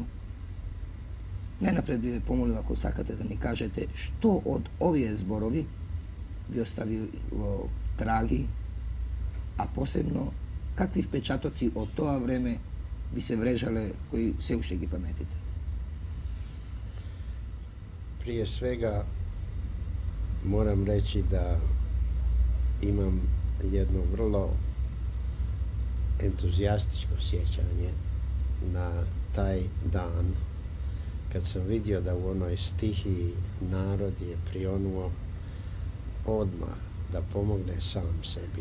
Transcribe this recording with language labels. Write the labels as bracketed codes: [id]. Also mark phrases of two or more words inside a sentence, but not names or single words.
[mk] Најнапред би ве помолила, ако сакате да ни кажете што од овие зборови ви оставило траги, а посебно какви впечатоци од тоа време ви се врежале кои се уште ги паметите? [hr] Prije svega moram reći da imam jedno vrlo entuzijastično sjećanje na taj dan kad sam vidio da u onoj stihiji narod je prionuo odmah da pomogne sam sebi.